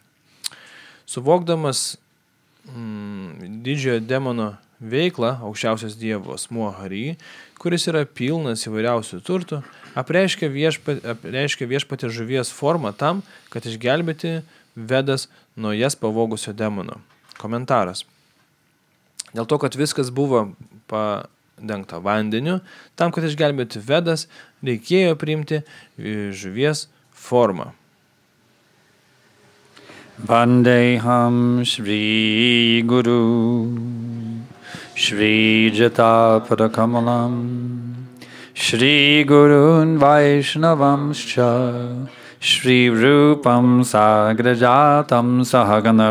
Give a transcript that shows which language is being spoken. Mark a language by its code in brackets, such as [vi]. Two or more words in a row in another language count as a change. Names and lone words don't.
[lt] Suvokdamas didžiojo demono veiklą, aukščiausias dievo asmuo Hari, kuris yra pilnas įvairiausių turtų, apreiškia viešpatį žuvies formą tam, kad išgelbėti Vedas nuo jas pavogusio demono. Komentaras. Dėl to, kad viskas buvo padengta vandeniu, tam, kad išgelbėti Vedas, reikėjo priimti žuvies formą. [sa] वन्देऽहं श्री गुरु श्री जतपदकमलं श्री गुरून् वैष्णवांश्च श्री रूपं साग्रजातं सहगण